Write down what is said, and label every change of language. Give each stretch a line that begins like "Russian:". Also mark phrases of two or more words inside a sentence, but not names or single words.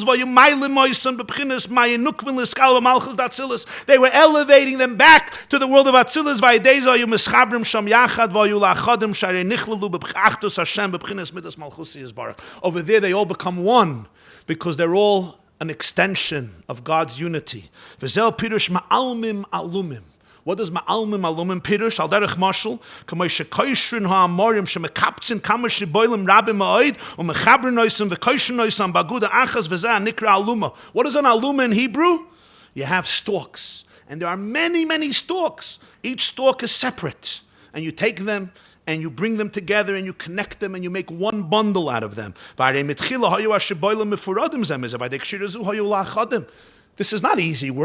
English: They were elevating them back to the world of Atzilus. Over there they all become one because they're all an extension of God's unity. What does
Hebrew: מאלמים אלומים פירוש? על דרך משל, כמו שקושרין העמרים שמקבצין כמה שבולים רבים מאד ומחברין אותם וקושרין אותם באגודה אחת וזה נקרא אלומה.
English: What is an aluma in Hebrew? You have stalks, and there are many, many stalks. Each stalk is separate, and you take them and you bring them together and you connect them and you make one bundle out of them. This is not easy work.